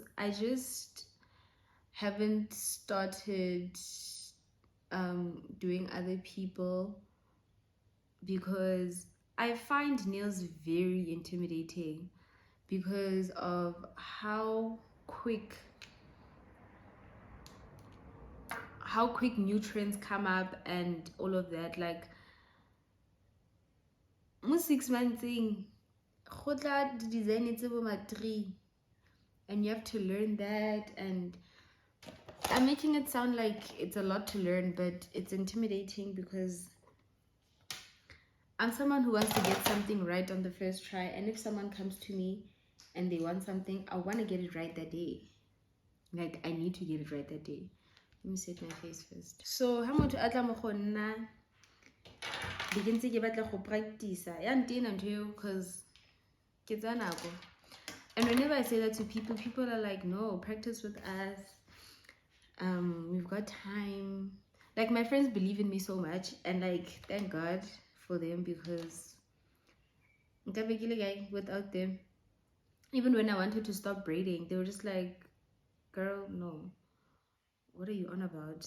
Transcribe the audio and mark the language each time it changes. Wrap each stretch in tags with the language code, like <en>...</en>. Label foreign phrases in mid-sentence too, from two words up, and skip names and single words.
<en>I just haven't started doing other people because I find nails very intimidating because of how quick nutrients come up and all of that. Like</en> <tn>mo 6 months go tla design tse bo ma 3</tn> <en>and you have to learn that, and I'm making it sound like it's a lot to learn, but it's intimidating because I'm someone who wants to get something right on the first try, and if someone comes to me and they want something, I want to get it right that day. Like, I need to get it right that day. Let me set my face first.</en> <tn>So ha motho a tla mo go nna di ke ntse ke batla go practice ya ntena ntho because ke tsa nako.</tn> <en>And whenever I say that to people, people are like, no, practice with us. We've got time. Like, my friends believe in me so much, and like, thank God for them, because without them, even when I wanted to stop braiding, they were just like, girl, no, what are you on about?</en>